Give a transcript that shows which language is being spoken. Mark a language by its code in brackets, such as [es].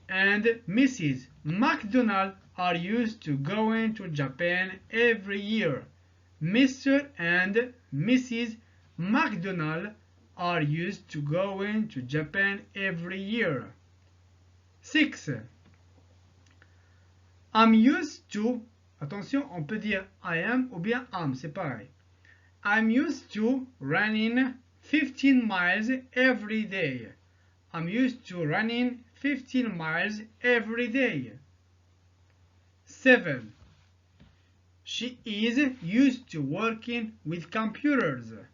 [en] and Mrs. McDonald are used to going to Japan every year. Mr. and Mrs. McDonald are used to going to Japan every year. 6. I'm used to, [fr] attention, on peut dire [en] I am [fr] ou bien am, c'est pareil. [en] I'm used to running 15 miles every day. I'm used to running 15 miles every day. 7. She is used to working with computers.